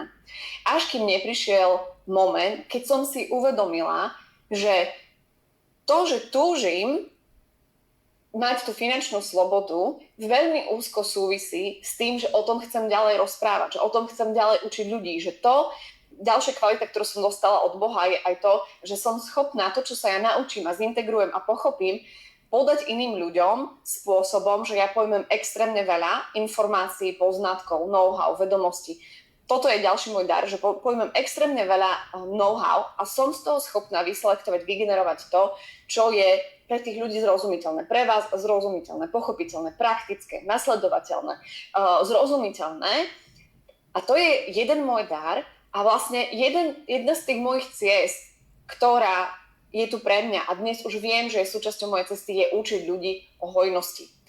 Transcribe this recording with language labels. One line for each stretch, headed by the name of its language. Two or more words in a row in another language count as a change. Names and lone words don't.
Slovak: Až kým neprišiel moment, keď som si uvedomila, že to, že túžim mať tú finančnú slobodu, veľmi úzko súvisí s tým, že o tom chcem ďalej rozprávať, že o tom chcem ďalej učiť ľudí, že to, ďalšia kvalita, ktorú som dostala od Boha, je aj to, že som schopná to, čo sa ja naučím a zintegrujem a pochopím, podať iným ľuďom spôsobom, že ja pojmem extrémne veľa informácií, poznatkov, know-how, vedomostí. Toto je ďalší môj dar, že pojmem extrémne veľa know-how a som z toho schopná vyselektovať, vygenerovať to, čo je pre tých ľudí zrozumiteľné, pre vás zrozumiteľné, pochopiteľné, praktické, nasledovateľné, zrozumiteľné. A to je jeden môj dar a vlastne jedna z tých mojich ciest, ktorá je tu pre mňa a dnes už viem, že je súčasťou mojej cesty, je učiť ľudí o hojnosti.